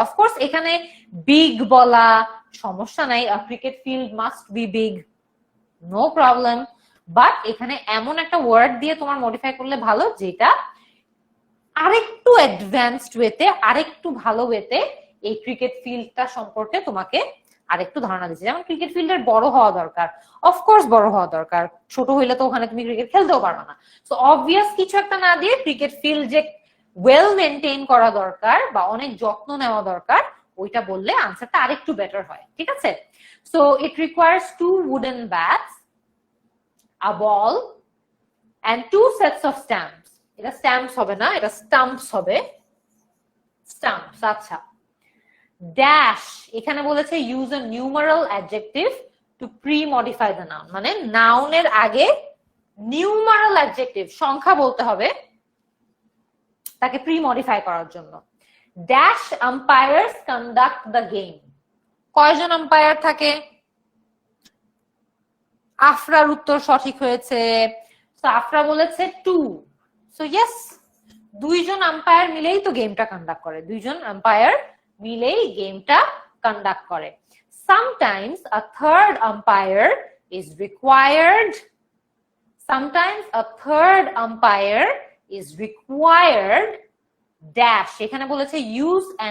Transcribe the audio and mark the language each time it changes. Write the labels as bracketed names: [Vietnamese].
[Bangla] Of course এখানে big বলা সমস্যা নাই, [English] a cricket field must be big, no problem, [Bangla] but এখানে এমন একটা ওয়ার্ড দিয়ে তোমার মডিফাই করলে ভালো যেটা আরেকটু অ্যাডভান্সড ওয়েতে, আরেকটু ভালো ওয়েতে এই ক্রিকেট ফিল্ডটা সম্পর্কে তোমাকে আরেকটু ধারণা দিচ্ছে। যেমন ক্রিকেট ফিল্ডের বড় হওয়া দরকার, অফকোর্স বড় হওয়া দরকার, ছোট হইলে তো ওখানে তুমি ক্রিকেট খেলতেও পারবে না। সো অবভিয়াস কিছু একটা না দিয়ে ক্রিকেট ফিল্ড যে ওয়েল মেনটেইন করা দরকার বা অনেক যত্ন নেওয়া দরকার, ওইটা বললে আনসারটা আরেকটু বেটার হয়। ঠিক আছে? [English] So it requires 2 wooden bats, a ball and 2 sets of stamps. [Bangla] এটা স্ট্যাম্পস হবে না, এটা স্টাম্পস হবে, স্টাম্পস। আচ্ছা, ড্যাশ এখানে বলেছে use a numeral adjective two pre modify the noun, মানে নাউনের আগে নিউমারাল অ্যাডজেক্টিভ সংখ্যা বলতে হবে তাকে প্রি মডিফাই করার জন্য। Dash umpires conduct the game, কয়জন আম্পায়ার থাকে? আফরার উত্তর সঠিক হয়েছে। তো আফরা বলেছে 2। সো ইয়েস, 2 জন আম্পায়ার মিলেই তো গেমটা কন্ডাক্ট করে, 2 জন আম্পায়ার মিলেই গেমটা কন্ডাক্ট করে। [English] Sometimes a third umpire is required. Sometimes a third umpire is required dash [Bangla] এখানে বলেছে [English] use